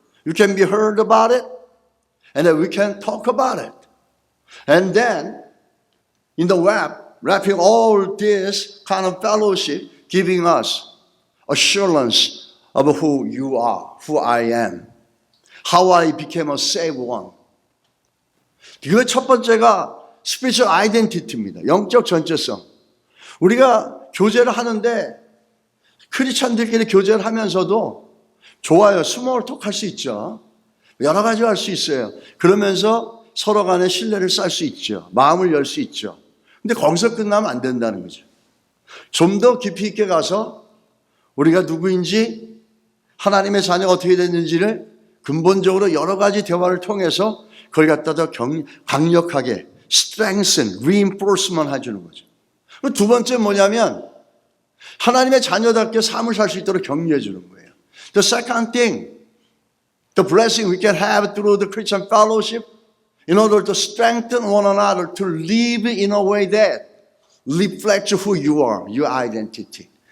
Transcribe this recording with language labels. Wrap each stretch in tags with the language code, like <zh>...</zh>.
<en>You can be heard about it, and then we can talk about it. And then, in the web, wrapping all this kind of fellowship, giving us assurance of who you are, who I am, how I became a saved one.</en> <ko>그 첫 번째가 spiritual identity입니다. 영적 전체성. 우리가 교제를 하는데 크리스찬들끼리 교제를 하면서도 좋아요. 스몰 톡 할 수 있죠. 여러 가지 할 수 있어요. 그러면서 서로 간에 신뢰를 쌓을 수 있죠. 마음을 열 수 있죠. 근데 거기서 끝나면 안 된다는 거죠. 좀 더 깊이 있게 가서 우리가 누구인지 하나님의 자녀가 어떻게 됐는지를 근본적으로 여러 가지 대화를 통해서 그걸 갖다 더 강력하게 strengthen, reinforcement 해주는 거죠. 두 번째 뭐냐면 하나님의 자녀답게 삶을 살 수 있도록 격려해 주는 거예요.</ko> <en>The second thing, the blessing we can have through the Christian fellowship in order to strengthen one another to live in a way that reflects who you are, your identity.</en>